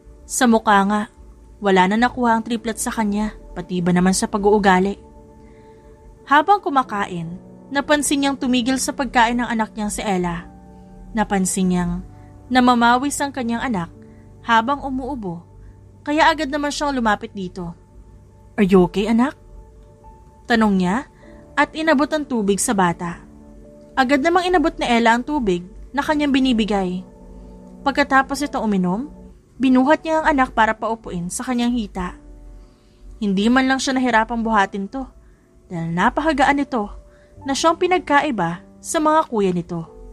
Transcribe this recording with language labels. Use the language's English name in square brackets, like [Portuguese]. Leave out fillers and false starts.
[Filipino] Sa mukha nga, wala na nakuha ang triplet sa kanya, pati ba naman sa pag-uugali. Habang kumakain, napansin niyang tumigil sa pagkain ng anak niyang si Ella. Napansin niyang namamawis ang kanyang anak habang umuubo, kaya agad naman siyang lumapit dito. [English] "Are you okay, [Filipino] anak?" Tanong niya at inabot ang tubig sa bata. Agad namang inabot ni Ella ang tubig na kanyang binibigay. Pagkatapos ito uminom, binuhat niya ang anak para paupuin sa kanyang hita. Hindi man lang siya nahirapang buhatin to dahil napakagaan nito na siyang pinagkaiba sa mga kuya nito.